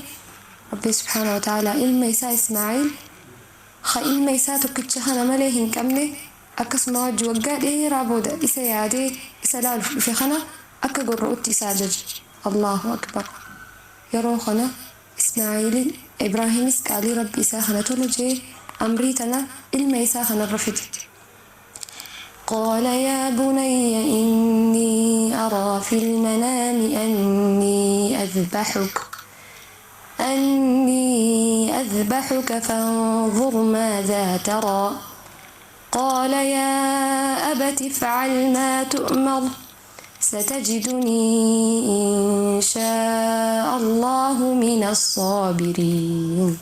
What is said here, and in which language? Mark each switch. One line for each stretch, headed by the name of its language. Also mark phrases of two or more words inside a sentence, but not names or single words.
Oromo: Rabbi
Arabic: سبحانه وتعالى
Oromo: ilma isaa Ismaa'iil ilma isaa tokkicha kana malee hin qabne akkasuma wajji waggaa dheeraa booda isa yaadee isa laaluuf dhufe kana akka gorra'utti isa ajaje.
Arabic: الله أكبر.
Oromo: Yeroo kana Ismaa'iil Ibraahimis qaalii rabbi isaa kana tolu jee amrii tana ilma isaa kanarra fide.
Arabic: قال يا بني إني أرى في المنام أني أذبحك فانظر ماذا ترى قال يا أبت افعل ما تؤمر ستجدني إن شاء الله من الصابرين.